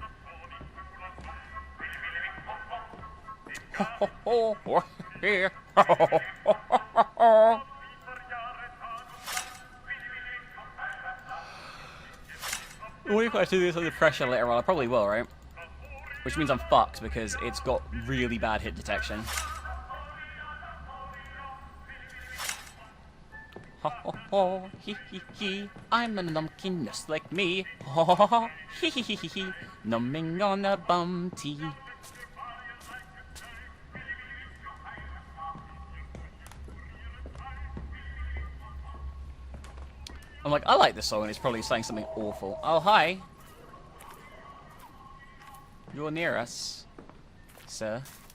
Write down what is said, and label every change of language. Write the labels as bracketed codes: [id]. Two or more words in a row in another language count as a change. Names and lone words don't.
[en] What if I do this under pressure later on? I probably will, right? Which means I'm fucked because it's got really bad hit detection. Ho ho ho, hee hee hee, I'm a numbkin just like me. Ho ho ho ho, hee hee hee hee hee, numbing on a bum tea. I'm like, I like this song and it's probably saying something awful. Oh, hi. You're near us, sir.